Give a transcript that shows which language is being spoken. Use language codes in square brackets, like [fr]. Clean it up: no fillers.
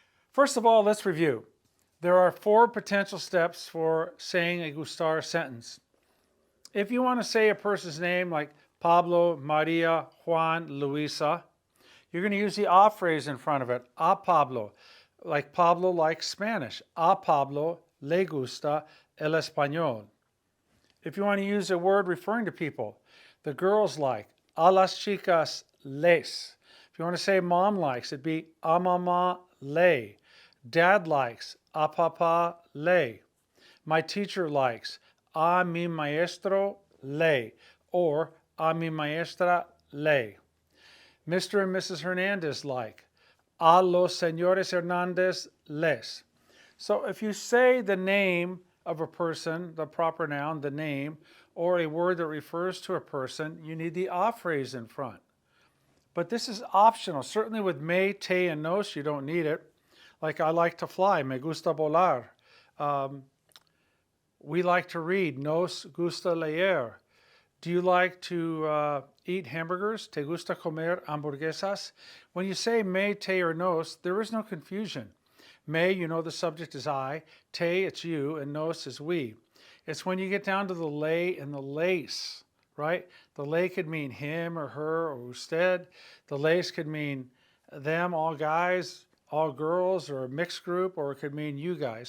[en] First of all, let's review. There are 4 potential steps for saying a Gustar sentence. If you want to say a person's name like Pablo, Maria, Juan, Luisa, you're going to use the a phrase in front of it, [es] a Pablo, [en] like Pablo likes Spanish. [es] A Pablo le gusta el español. [en] If you want to use a word referring to people, the girls like, [es] a las chicas les. [en] If you want to say mom likes, it'd be [es] a mamá le. [en] Dad likes, [es] a papá le. [en] My teacher likes, [es] a mi maestro le, [en] or [es] a mi maestra le. [en] Mr. and Mrs. [es] Hernandez like, a los señores Hernandez les. [en] So if you say the name of a person, the proper noun, the name, or a word that refers to a person, you need the a phrase in front. But this is optional. Certainly with me, te, and nos, you don't need it. Like I like to fly, [es] me gusta volar. [en] We like to read, [es] nos gusta leer. [en] Do you like to eat hamburgers? [es] ¿Te gusta comer hamburguesas? [en] When you say me, te, or nos, there is no confusion. Me, you know the subject is I. Te, it's you. And nos is we. It's when you get down to the lay and the lace, right? The lay could mean him or her or usted. The lace could mean them, all guys, all girls, or a mixed group, or it could mean you guys.